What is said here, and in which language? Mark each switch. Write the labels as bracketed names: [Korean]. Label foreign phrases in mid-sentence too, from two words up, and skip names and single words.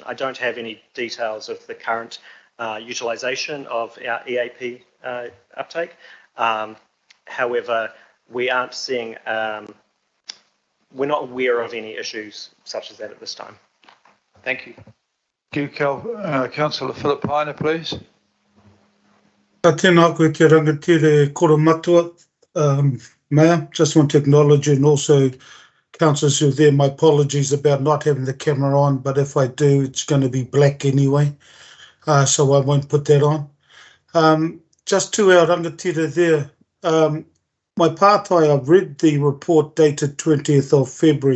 [English] I don't have any details of the current utilisation of our EAP uptake. However, we aren't seeing, we're not aware of any issues such as that at this time. Thank you. Thank you, Councillor Philip Heine, please. [Māori] Tēnā koe te rangatire koro matua, [English] Mayor. Just want to acknowledge you, and also councillors who are there. My apologies about not having the camera on, but if I do, it's going to be black anyway, so I won't put that on. Just to our rangatire there, my pātai, I've read the report dated 20th of February.